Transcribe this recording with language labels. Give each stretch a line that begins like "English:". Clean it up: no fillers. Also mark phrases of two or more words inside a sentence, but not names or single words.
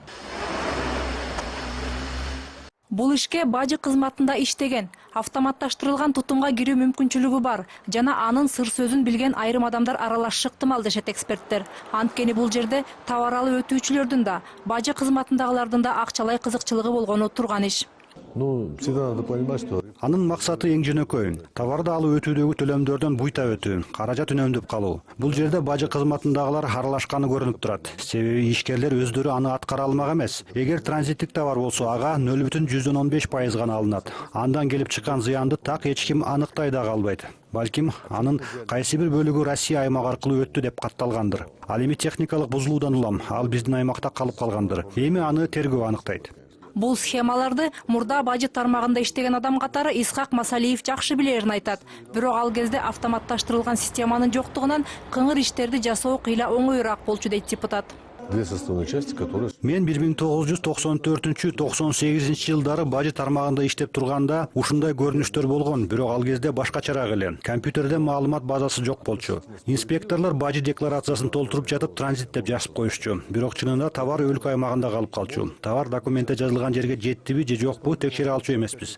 Kyrgyz: Бул ишке бажы кызматында иштеген, автоматташтырылган тутумга кирүү мүмкүнчүлүгү бар жана анын сыр сөзүн билген айрым адамдар аралашышы ыктымал дешет эксперттер. Анткени бул жерде товар алып өтүүчүлөрдүн да, бажы кызматындагылардын да акчалай кызыкчылыгы болгону турган иш.
Russian: Всегда надо понимать, что...
Kyrgyz: Анын максаты эң жөнөкөй. Товарды алып өтүүдөгү төлөмдөрдөн буйта өтүү, каражат үнөмдөп калуу. Бул жерде бажы кызматындагылар аралашканы көрүнүп турат. Себеби ишкерлер өздөрү аны аткара алмак эмес. Эгер транзиттик товар болсо, ага 0,15% гана алынат. Андан келип чыккан зыянды так эч ким аныктай да албайт. Балким анын кайсы бир бөлүгү Россия аймагы аркылуу өттү деп катталгандыр. Ал эми техникалык бузулуудан улам, ал биздин аймакта калып калгандыр. Эми аны тергөө аныктайт. Бул схемаларды мурда бажы тармагында иштеген адам катары Исхак Масалиев жакшы билерин айтат. Бирок ал кезде автоматташтырылган системанын жоктугунан кыңыр иштерди жасоо кыйла оңоюраак болчу дейт депутат.
Russian: Две составные части, которые...
Kyrgyz: Мен 1994-98 жылдары бажы тармагында иштеп турганда ушундай көрүнүштөр болгон, бирок ал кезде башкачараак эле. Компьютерде маалымат базасы жок болчу. Инспекторлор бажы декларациясын толтуруп жатып транзит деп жазып коюшчу. Бирок чынында товар өлкө аймагында калып калчу. Товар документте жазылган жерге жеттиби же жокпу текшере алчу эмеспиз.